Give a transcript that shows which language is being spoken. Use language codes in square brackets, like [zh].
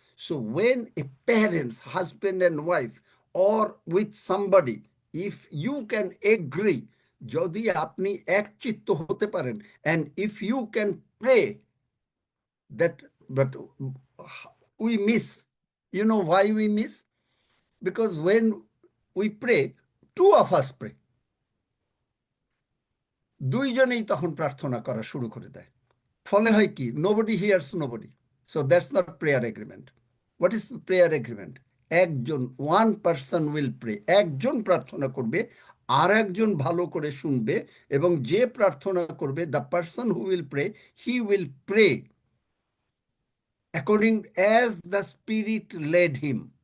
[en] So when a parents, husband and wife, or with somebody, if you can agree, [bn] যদি আপনি একচিত্ত হতে পারেন, [en] and if you can pray that, but we miss. You know why we miss? Because when we pray, two of us pray. [bn] দুইজনেই তখন প্রার্থনা করা শুরু করে দেয়। ফলে হয় কি? [en] Nobody hears nobody. So that's not prayer agreement. What is prayer agreement? একজন, one person will pray. [bn] একজন প্রার্থনা করবে, আর একজন ভালো করে শুনবে, এবং যে প্রার্থনা করবে, [en] the person who will pray, he will pray according as the Spirit led him.